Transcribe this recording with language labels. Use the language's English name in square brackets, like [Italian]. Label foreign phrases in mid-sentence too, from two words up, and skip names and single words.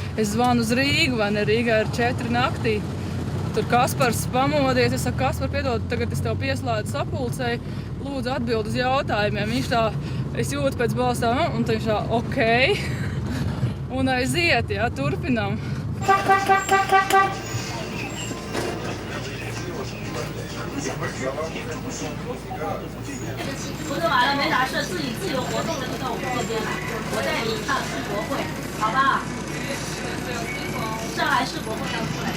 [Latvian] Es zvanu uz Rīgu, vai ne? Rīgā ir 4 naktī. tur Kaspars pamodies. Es saku, Kaspar, piedod, tagad es tev pieslēdzu sapulcei. Lūdzu atbild uz jautājumiem. Viņš tā, es jūtu pēc balss tā, un viņš tā, ok. Un aiziet, jā, turpinām. [Chinese] 活动完了没啥事，自己自由活动的就到我们这边来，我带你一趟世博会，好吧？上海世博会要出来看。